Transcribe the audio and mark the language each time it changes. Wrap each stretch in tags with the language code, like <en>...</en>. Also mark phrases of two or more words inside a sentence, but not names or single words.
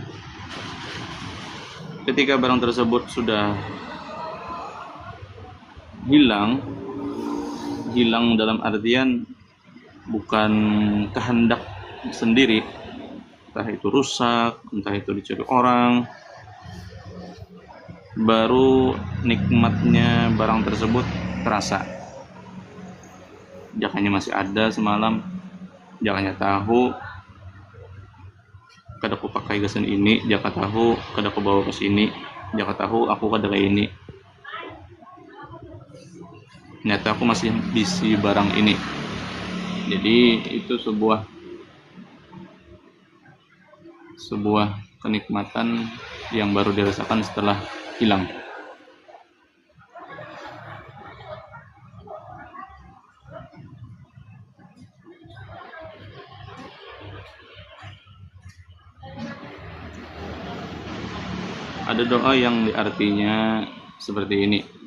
<id>Ketika barang tersebut sudah hilang dalam artian bukan kehendak sendiri, entah itu rusak, entah itu dicuri orang, baru nikmatnya barang tersebut terasa.</id> <bjn>Jakanya masih ada semalam, jakanya tahu kada aku pakai gasan ini, jaka tahu kada aku bawa ke sini, jaka tahu aku kada kayak ini.</bjn> <id>Ternyata aku masih bisi barang ini. Jadi itu sebuah kenikmatan yang baru dirasakan setelah hilang. Ada doa yang artinya seperti ini.</id>